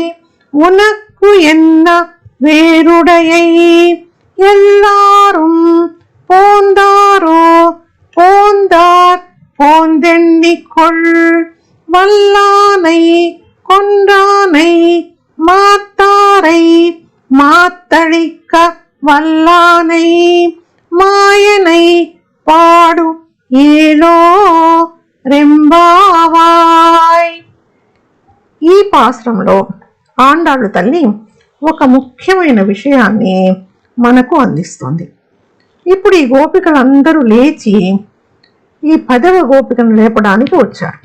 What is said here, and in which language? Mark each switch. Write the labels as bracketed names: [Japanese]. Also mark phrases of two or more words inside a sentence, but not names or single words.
[Tamil] உனக்கு என்ன வேறுடையை எல்லாரும் போந்தாரோ போந்தார் போந்தெண்ணிக்கொள் வல்லானை கொன்றானை மாத்தாரை மாத்தழிக்க வல்லானை மாயனை பாடு ஏலோ ரெம்பாவாய். [Telugu] ఈ పాశ్రంలో ఆండాళ్ళు తల్లి ఒక ముఖ్యమైన విషయాన్ని మనకు అందిస్తుంది. ఇప్పుడు ఈ గోపికలందరూ లేచి ఈ 10వ గోపికను లేపడానికి వచ్చారు.